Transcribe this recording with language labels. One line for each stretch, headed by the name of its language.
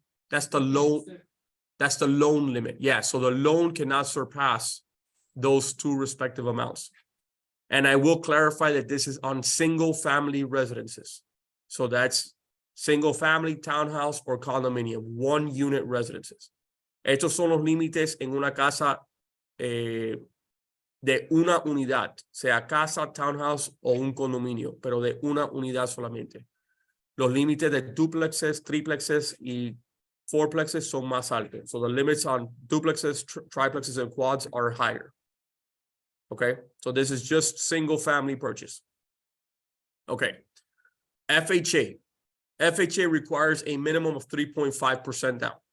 English: That's the loan. That's the loan limit. Yeah, so the loan cannot surpass those two respective amounts. And I will clarify that this is on single family residences. So that's single family, townhouse, or condominium, 1 unit residences.
Spanish: Estos son los límites en una casa de una unidad, sea casa, townhouse o un condominio, pero de una unidad solamente. Los límites de duplexes, triplexes y fourplexes son más altos.
English: So the limits on duplexes, triplexes, and quads are higher. Okay, so this is just single family purchase. Okay, FHA. FHA requires a minimum of 3.5% down.